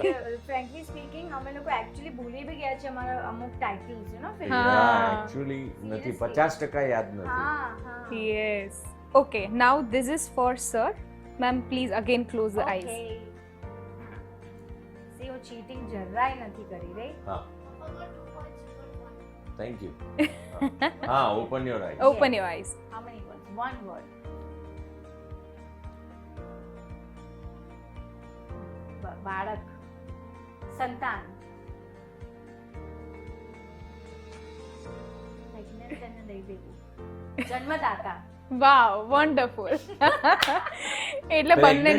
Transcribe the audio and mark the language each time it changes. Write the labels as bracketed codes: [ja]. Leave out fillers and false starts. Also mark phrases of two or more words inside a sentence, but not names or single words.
[en] frankly speaking [gu] અમે લોકો એકચ્યુઅલી ભૂલી બી ગયા છે અમારા અમુક ટાઇટલ્સ [en] you know film. [gu] હા. Actually નથી, 50% યાદ નથી. હા હા [en] Yes. Okay, now this is for sir. Ma'am please again close the eyes. [gu] સી હું ચીટિંગ જરાય નથી કરી રહી. હા. [en] Thank you. હા, open your eyes. Open your eyes. How many words? One word. [gu] બાળક, સંતાન, pregnant અને દઈ દેવું, જન્મદાતા. [en] wow, wonderful. [gu] એટલે બંનેની